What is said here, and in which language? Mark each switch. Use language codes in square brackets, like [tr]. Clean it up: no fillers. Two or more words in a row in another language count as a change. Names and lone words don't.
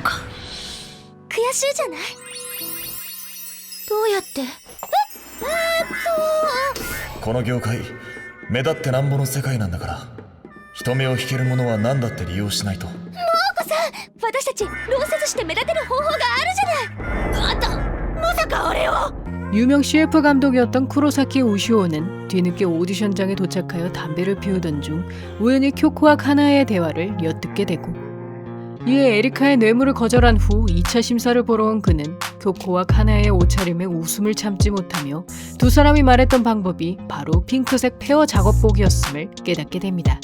[ja] 悔しいじゃない？どうやって？この業界目立ってなんぼの世界なんだから、人目を引けるものは何だって利用しないと。モーコさん、私たち労節して目立てる方法があるじゃない。あんたまさか俺を。 [ko] 유명 CF 감독이었던 쿠로사키 우시오는 뒤늦게 오디션장에 도착하여 담배를 피우던 중 우연히 쿄코와 카나에의 대화를 엿듣게 되고, 이에 에리카의 뇌물을 거절한 후 2차 심사를 보러 온 그는 쿄코와 카나에의 옷차림에 웃음을 참지 못하며 두 사람이 말했던 방법이 바로 핑크색 페어 작업복이었음을 깨닫게 됩니다.